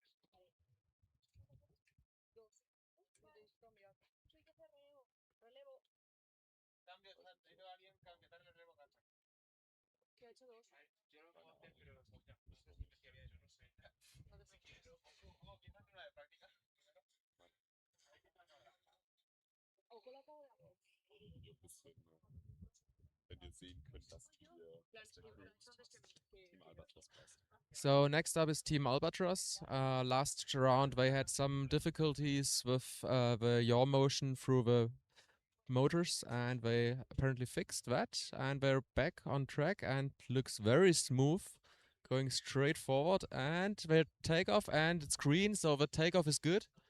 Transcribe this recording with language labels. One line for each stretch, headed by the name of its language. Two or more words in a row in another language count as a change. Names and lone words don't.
Spanish: Relevo. Cambio, ha ido alguien, darle el relevo a Carmen. Que ha hecho dos. Yo lo puedo hacer, pero ya, no sé si había hecho, no sé. No te preocupes. O quizás hacer una de práctica. Auch con la cámara.
German: Ein bisschen, wenn ihr sehen könnt, dass die aus der Crew Team Albatros passt.
English: So next up is Team Albatros. Last round they had some difficulties with the yaw motion through the motors, and they apparently fixed that, and they're back on track and looks very smooth, going straight forward, and they take off, and it's green, so the takeoff is good.